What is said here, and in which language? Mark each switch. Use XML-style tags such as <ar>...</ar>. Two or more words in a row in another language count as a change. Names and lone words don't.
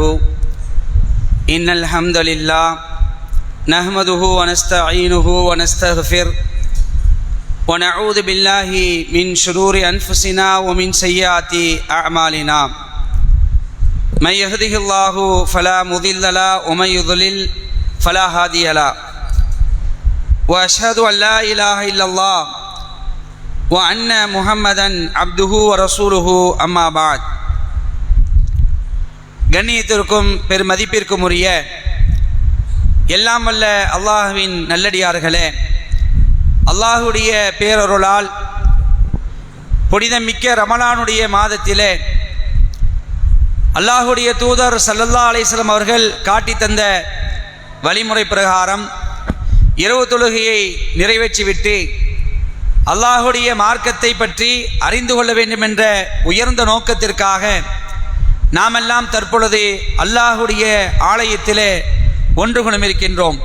<ar>إن الحمد لله نحمده ونستعينه ونستغفره ونعوذ بالله من شرور أنفسنا ومن سيئات أعمالنا. من يهده الله فلا مضل له ومن يضلل فلا هادي له. وأشهد أن لا إله إلا الله وأن محمدًا عبده ورسوله أما بعد.</ar> <ta>கண்ணியத்திற்கும் பெருமதிப்பிற்கும் உரிய எல்லாம் வல்ல அல்லாஹ்வின் நல்லடியார்களே, அல்லாஹுடைய பேரருளால் புனிதமிக்க ரமலானுடைய மாதத்திலே அல்லாஹுடைய தூதர்</ta> <ar>صلى الله عليه وسلم</ar> <ta>அவர்கள் காட்டி தந்த வழிமுறை பிரகாரம் இரவு தொழுகையை நிறைவேற்றிவிட்டு அல்லாஹுடைய மார்க்கத்தை பற்றி அறிந்து கொள்ள வேண்டும் என்ற உயர்ந்த நோக்கத்திற்காக நாமெல்லாம் தற்பொழுது அல்லாஹுடைய ஆலயத்திலே ஒன்று குழுமிருக்கின்றோம்.</ta>